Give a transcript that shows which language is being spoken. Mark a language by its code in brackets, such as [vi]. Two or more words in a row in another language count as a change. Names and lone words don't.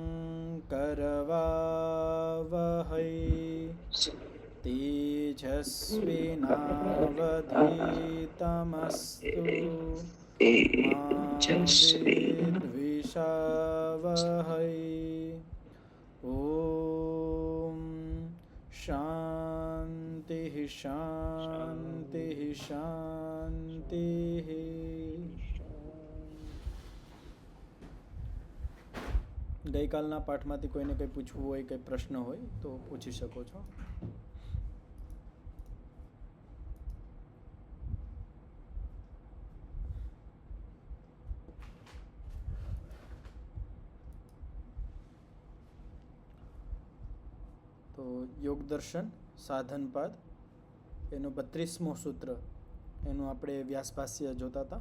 [sa] करवावहै तेजस्विनावधीतमस्तु मा विद्विषावहै। ॐ शान्तिः शान्तिः शान्तिः। [gu] ગઈકાલના પાઠમાંથી કોઈને કંઈ પૂછવું હોય, કંઈ પ્રશ્ન હોય તો પૂછી શકો છો. તો યોગ દર્શન સાધનપાદ એનું 32મું સૂત્ર, એનું આપણે વ્યાસભાષ્ય જોતા હતા.